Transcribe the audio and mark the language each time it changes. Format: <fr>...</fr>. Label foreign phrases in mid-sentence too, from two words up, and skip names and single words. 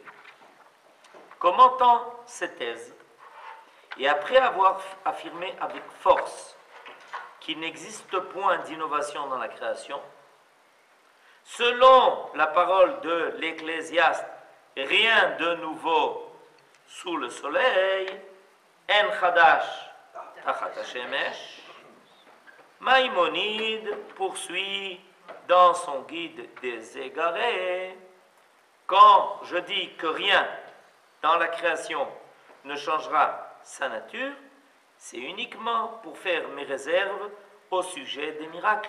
<fr>Commentant ces thèses, et après avoir affirmé avec force qu'il n'existe point d'innovation dans la création, selon la parole de l'Ecclésiaste, rien de nouveau sous le soleil,</fr> <he>אין חדש תחת השמש,</he> <fr>Maïmonide poursuit dans son guide des égarés, quand je dis que rien dans la création ne changera sa nature, c'est uniquement pour faire mes réserves au sujet des miracles.</fr>